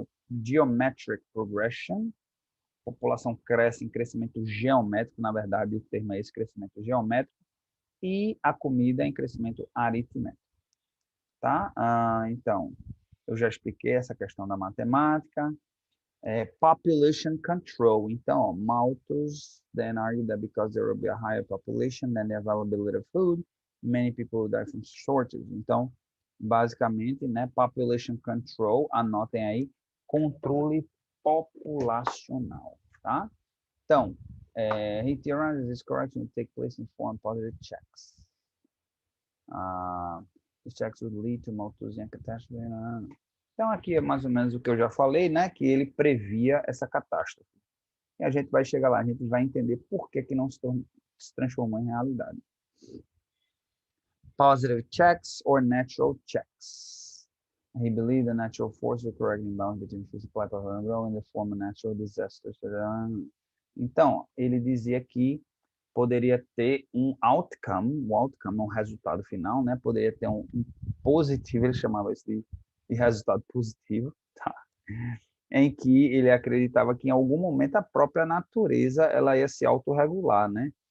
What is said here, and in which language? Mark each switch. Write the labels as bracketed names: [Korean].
[English] Geometric progression. [Portuguese] População cresce em crescimento geométrico, na verdade, o termo é esse, crescimento geométrico. E a comida em crescimento aritmético. Tá? Então, eu já expliquei essa questão da matemática. [English] Population control. [Portuguese] Então, ó, [English] Malthus then argued that because there will be a higher population than the availability of food, many people will die from shortage. [Portuguese] Então, basicamente, né, [English] population control, [Portuguese] anotem aí, controle populacional, tá? Então, [English] he theorized this correction would take place in form positive checks. These checks would lead to Malthusian catastrophe. [Portuguese] Então, aqui é mais ou menos o que eu já falei, né? Que ele previa essa catástrofe. E a gente vai chegar lá, a gente vai entender por que não se transformou em realidade. [English] Positive checks or natural checks. He believed the natural force of correcting balance between food supply and growth in the form of natural disasters. [Portuguese] Então, ele dizia que poderia ter um outcome, um resultado final, né? Poderia ter um positivo, ele chamava isso de resultado positivo, tá? Em que ele acreditava que em algum momento a própria natureza ela ia se autorregular, né?